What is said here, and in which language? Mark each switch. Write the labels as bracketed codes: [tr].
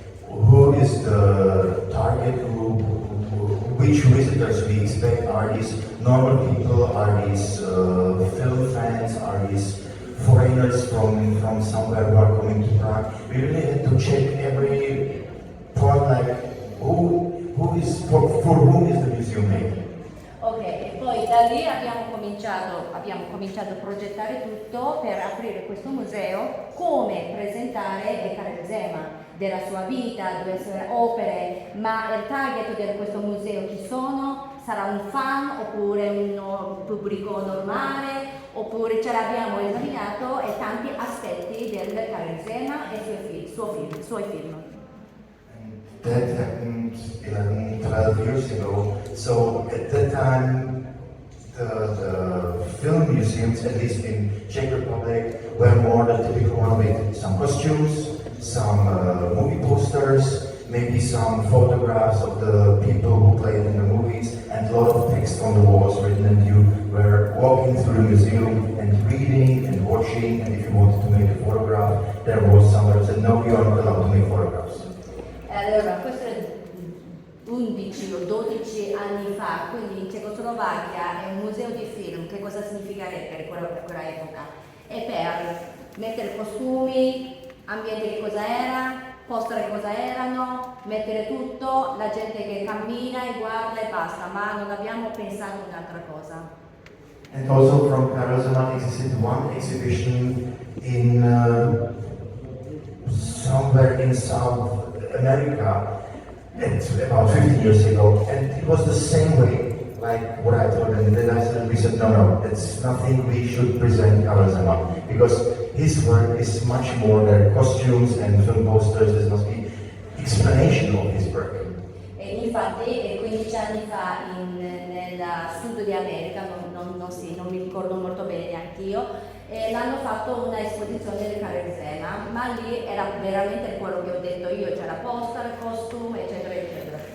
[en] Who is the target group? Which visitors we expect? Are these normal people? Are these film fans? Are these foreigners from somewhere who are coming to Prague? We really had to check every point, like for whom is the museum made? [it] Ok, e poi da lì abbiamo cominciato a progettare tutto per aprire questo museo, come presentare Karel Zeman, della sua vita, delle sue opere, ma il target di questo museo chi sono? Sarà un fan oppure un pubblico normale? Oppure ce l'abbiamo esaminato e tanti aspetti del Karel Zeman e suoi film. [en] That happened 11-12 years ago. So at that time, the film museums, at least in Czech Republic, were more the typical one with some costumes, some movie posters, maybe some photographs of the people who played in the movies, and a lot of text on the walls written, and you were walking through the museum and reading and watching, and if you wanted to make a photograph, there was someone who said, no, you are not allowed to make photographs. [it] Allora, questo è 11 o 12 anni fa, quindi in Cecoslovacchia è un museo di film. Che cosa significherebbe per quella epoca? È per mettere costumi, ambiente che cosa era, poster che cosa erano, mettere tutto, la gente che cammina e guarda e basta, ma non abbiamo pensato a un'altra cosa. [en] And also from Karel Zeman existed one exhibition in somewhere in South America, it's about 15 years ago, and it was the same way, like what I told them. Then we said, no, that's nothing we should present Karel Zeman, because his work is much more than costumes and film posters. There must be explanation of his work. [it] E infatti 15 anni fa nel sud di America, non mi ricordo molto bene anch'io, l'hanno fatto una esposizione del Karel Zeman, ma lì era veramente quello che ho detto io, c'era poster, costume, eccetera, eccetera.